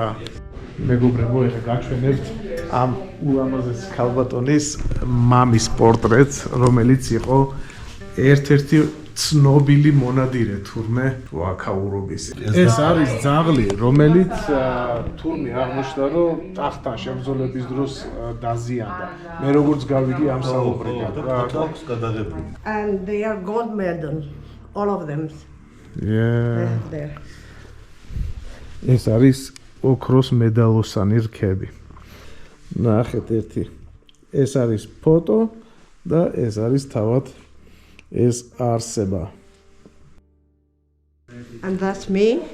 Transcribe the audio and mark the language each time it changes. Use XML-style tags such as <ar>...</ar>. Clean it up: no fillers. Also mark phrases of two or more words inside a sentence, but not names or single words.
<ka>მეგობრებო, ეხლა გაჩვენებთ ამ ულამაზეს ქალბატონის მამის პორტრეტს, რომელიც იყო ერთ-ერთი ცნობილი მონადირე თურმე ვაკაურობის. ეს არის ძაღლი, რომელიც თურმე აღმოჩნდა, რომ ტახტთან შემძოლების დროს დაზიანდა. მე როგორც გავიგე ამ საუბრიდან</ka> <en>And they are gold medal, all of them. There.</en> <ka>ეს არის ოქროს მედალოსანი რქები. ნახეთ ერთი. ეს არის ფოტო და ეს არის თავად ეს არსება.</ka> <en>And that's me.</en>